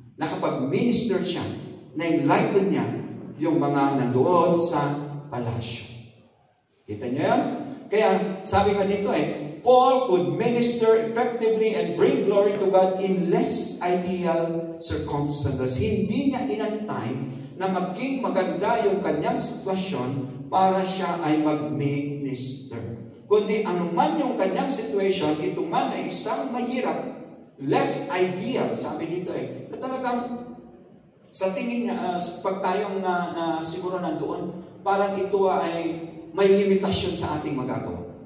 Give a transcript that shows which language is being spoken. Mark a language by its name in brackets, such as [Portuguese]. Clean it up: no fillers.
[Filipino] Nakapag-minister siya, na-enlighten niya yung mga nandoon sa palasyo. Kita niyo yan? Kaya sabi nga dito [English] Paul could minister effectively and bring glory to God in less ideal circumstances. [Filipino] Hindi niya inantay na maging maganda yung kanyang sitwasyon para siya ay mag-minister. Kundi anuman yung kanyang situation, ito man ay isang mahirap, less ideal, sabi dito na talagang sa tingin niya, pag tayong siguro nandoon, parang ito ay may limitasyon sa ating magagawa.